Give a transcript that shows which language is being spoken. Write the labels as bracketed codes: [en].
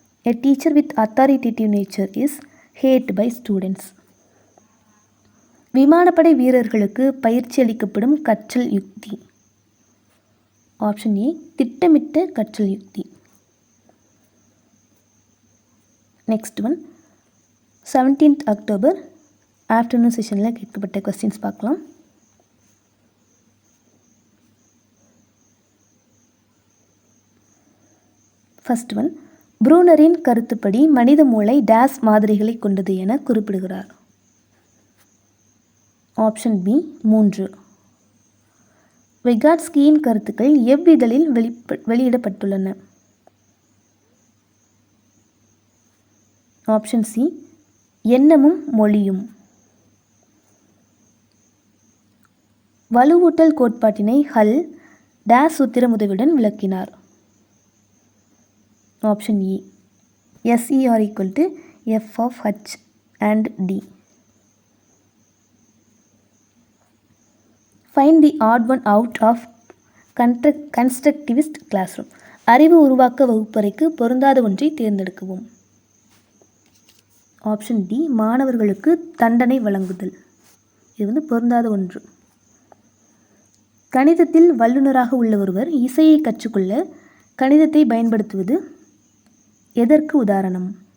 [en] A teacher with authoritative nature is hated by students. [ta] விமானப்படை வீரர்களுக்கு பயிற்சி அளிக்கப்படும் கற்றல் யுக்தி. [en] option A, [ta] திட்டமிட்ட கற்றல் யுக்தி. [en] next one [ta] 17th October afternoon செஷனில் கேட்கப்பட்ட கொஸ்டின்ஸ் பார்க்கலாம். [en] first one, [ta] ப்ரூனரின் கருத்துப்படி மனித மூளை டேஸ் மாதிரிகளை கொண்டது என குறிப்பிடுகிறார். [en] option B, [ta] 3. விகாட்ஸ்கியின் கருத்துக்கள் எவ்விதழில் வெளியிடப்பட்டுள்ளன? [en] option C, [ta] எண்ணமும் மொழியும். வலுவூட்டல் கோட்பாட்டினை ஹல் டேஸ் சூத்திரம் உதவியுடன் விளக்கினார். [en] option A, [ta] SER = F of H and D. [en] Find the odd one out of constructivist classroom. [ta] அறிவு உருவாக்க வகுப்பறைக்கு பொருந்தாத ஒன்றை தேர்ந்தெடுக்கவும். [en] option D, [ta] மாணவர்களுக்கு தண்டனை வழங்குதல். இது பொருந்தாத ஒன்று. கணிதத்தில் வல்லுநராக உள்ள ஒருவர் இசையை கற்றுக்கொள்ள கணிதத்தை பயன்படுத்துவது எதற்கு உதாரணம்?